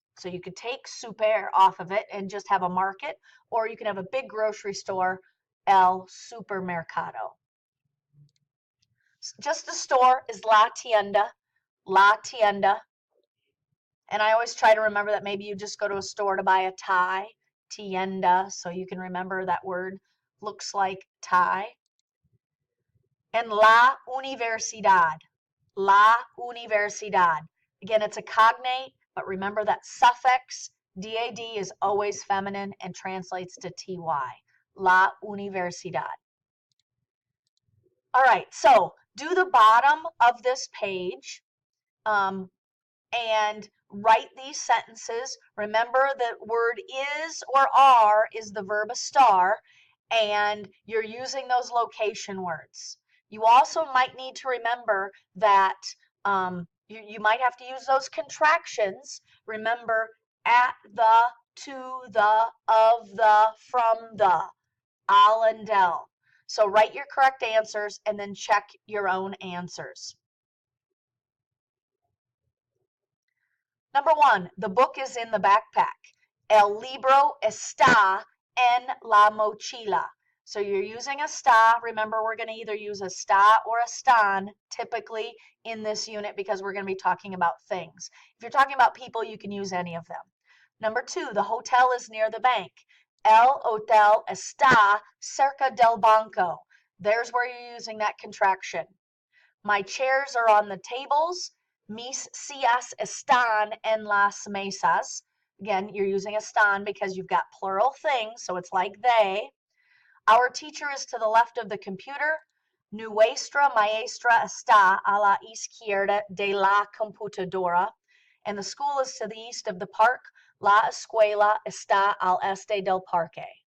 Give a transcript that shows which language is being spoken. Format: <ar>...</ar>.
<en>So you could take super off of it and just have a market, or you can have a big grocery store, el supermercado. Just a store is la tienda, la tienda. And I always try to remember that maybe you just go to a store to buy a tie, tienda, so you can remember that word looks like tie.</en> <es>And la universidad, la universidad.</es> <en>Again, it's a cognate, but remember that suffix, DAD, is always feminine and translates to TY. La universidad. All right, so do the bottom of this page and write these sentences. Remember the word is or are is the verb estar, and you're using those location words. You also might need to remember that you might have to use those contractions. Remember, at the, to the, of the, from the, al and del. So write your correct answers and then check your own answers. Number 1, the book is in the backpack.</en> <es>El libro está en la mochila.</es> <en>So you're using está. Remember, we're going to either use está or están typically in this unit because we're going to be talking about things. If you're talking about people, you can use any of them. Number 2, the hotel is near the bank. El hotel está cerca del banco. There's where you're using that contraction. My chairs are on the tables.</en> <es>Mis sillas están en las mesas.</es> <en>Again, you're using están because you've got plural things, so it's like they. Our teacher is to the left of the computer.</en> <es>Nuestra maestra está a la izquierda de la computadora.</es> <en>And the school is to the east of the park.</en> <es>La escuela está al este del parque.</es>